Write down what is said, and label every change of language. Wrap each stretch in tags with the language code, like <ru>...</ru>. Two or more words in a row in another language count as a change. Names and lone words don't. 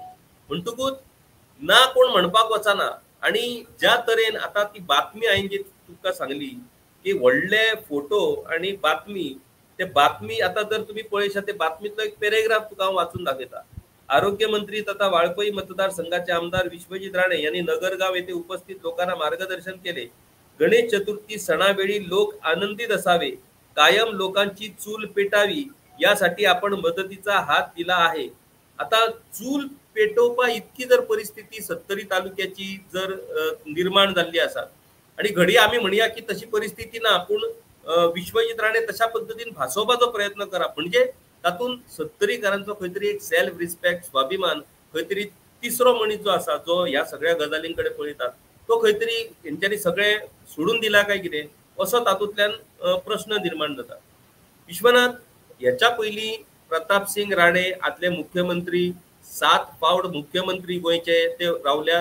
<kok>म्हणटकूच ना कोण म्हणपाक वचना. आणि ज्या तरेन आतां ती बातमी हांवें जी तुमकां सांगली की व्हडले फोटो आणि बातमी, ते बातमी आतां जर तुम्ही पळयशात ते बातमीतलो एक पॅरेग्राफ तुका हांव वाचून दाखयता.</kok> <mr>आरोग्य मंत्री तथा वाळपई मतदारसंघाचे आमदार विश्वजित राणे यांनी नगरगाव येथे उपस्थित लोकांना मार्गदर्शन केले. गणेश चतुर्थी सणावेळी लोक आनंदित असावे, कायम लोकांची चूल पेटावी यासाठी आपण मदतीचा हात दिला आहे.</mr> <kok>आता चूल पेटोवपा इतकी जर परिस्थिती 70 तालुक्याची जर निर्माण झाली असा आणि घडी आम्ही म्हणूया की तशी परिस्थिती ना, पण विश्वजित राणे तशा पद्धतीने भासोवपाचो प्रयत्न करा. म्हणजे तातून 70कारांचो खंय तरी एक</kok> <en>self respect,</en> <kok>स्वाभिमान, खंय तरी तिसरो मनीस जो आसा जो ह्या सगळ्या गजालींकडे पळयतात तो खंय तरी हेंच्यांनी सगळे सोडून दिला काय कितें असो तातूंतल्यान प्रश्न निर्माण जाता. विश्वनाथ, ह्याच्या पयलीं प्रताप सिंग राणे आदले मुख्यमंत्री, 7 फावट मुख्यमंत्री गोंयचे ते रावल्यात.</kok>